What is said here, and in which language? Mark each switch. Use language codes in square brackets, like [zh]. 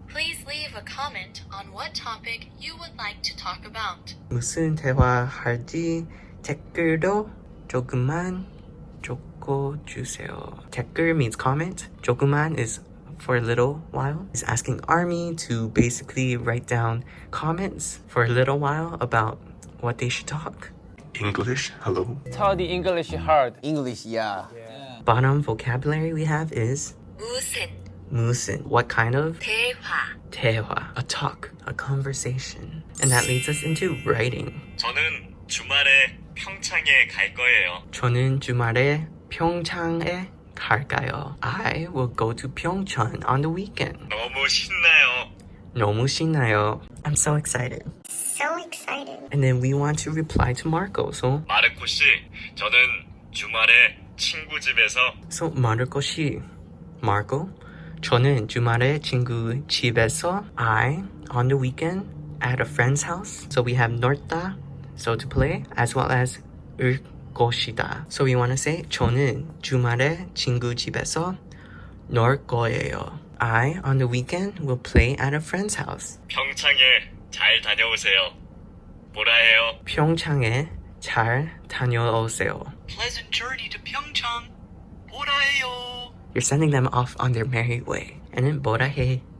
[en] Please leave a comment on what topic you would like to talk about. [ko] 무슨 대화 할지 댓글로 조금만 적어주세요. [en] 댓글 means comment. 조금만 is for a little while. Is asking Army to basically write down comments for a little while about what they should talk. English, hello. Study English hard. English, yeah. Bottom vocabulary we have is [ko] 무슨 [en] 무슨. What kind of? [ko] 대화 [en] 대화, a talk, a conversation. And that leads us into writing. [ko] 저는 주말에 평창에 갈 거예요. 저는 주말에 평창에 갈까요? [en] I will go to Pyeongchang on the weekend. [ko] 너무 신나요. 너무 신나요. [en] I'm so excited. So excited. And then we want to reply to Marco. So [ko] 마르코 씨, 저는 주말에 친구 집에서 [en] Marco 씨, Marco, [ko] 저는 주말에 친구 집에서 [en] I on the weekend at a friend's house. So we have 놀다, so to play, as well as 을 것이다. So we want to say [ko] 저는 주말에 친구 집에서 놀 거예요. [en] I on the weekend will play at a friend's house. [ko] 평창에 잘 다녀오세요. 뭐라 해요? 평창에 잘 다녀오세요. [en] Pleasant journey to Pyeongchang. [ko] 뭐라 해요? [en] You're sending them off on their merry way. And then [ko] 뭐라 해?